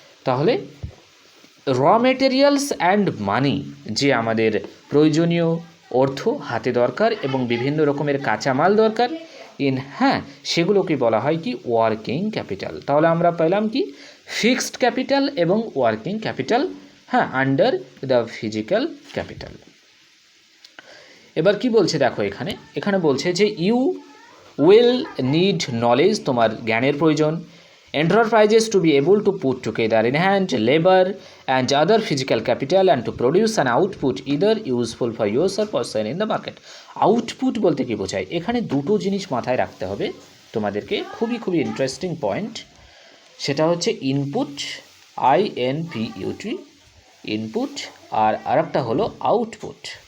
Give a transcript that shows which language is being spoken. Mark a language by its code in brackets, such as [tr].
[bn] তাহলে র materials and money, যে আমাদের প্রয়োজনীয় অর্থ হাতে দরকার এবং বিভিন্ন রকমের কাঁচামাল দরকার, সেগুলোকে বলা হয় কি, ওয়ার্কিং ক্যাপিটাল। তাহলে আমরা পেলাম কি, ফিক্সড ক্যাপিটাল এবং working capital, [en] Under the physical capital. [bn] এবার কি বলছে দেখো, এখানে বলছে যে [en] you will need knowledge, [bn] তোমার জ্ঞানের প্রয়োজন। [en] Enterprises to be able to put together in hand labor and other physical capital and to produce an output either useful for yourself or sell in the market. [bn] Output বলতে কি বোঝায়, এখানে দুটো জিনিস মাথায় রাখতে হবে তোমাদেরকে, খুবই খুবই ইন্টারেস্টিং পয়েন্ট। সেটা হচ্ছে ইনপুট, INPUT, ইনপুট, আর আরেকটা হলো আউটপুট।